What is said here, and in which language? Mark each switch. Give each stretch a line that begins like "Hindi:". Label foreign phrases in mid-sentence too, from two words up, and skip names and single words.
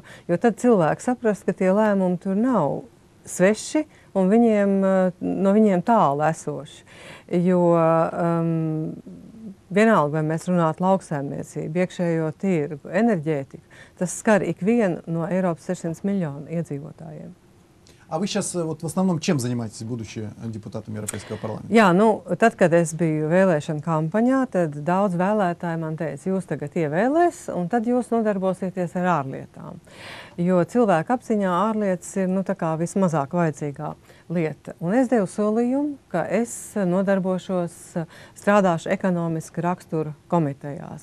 Latvian: Jo tad cilvēki saprast, ka tie lēmumi tur nav sveši un no viņiem tālu esoši. Jo vienalga, vai mēs runātu lauksaimniecību, iekšējo tirgu, enerģētiku, tas skar ikvienu no Eiropas 600 miljonu iedzīvotājiem.
Russian: А вы сейчас вот в основном чем занимаетесь, будучи депутатом Европейского парламента?
Latvian: Jā, nu, tad, kad es biju vēlēšana kampaņā, tad daudz vēlētāji man teica, jūs tagad ievēlēs, un tad jūs nodarbosieties ar ārlietām. Jo cilvēku apziņā ārlietas ir tā kā vismazāk vajadzīgā lieta. Un es devu solījumu, ka es strādāšu ekonomiski rakstura komitejās.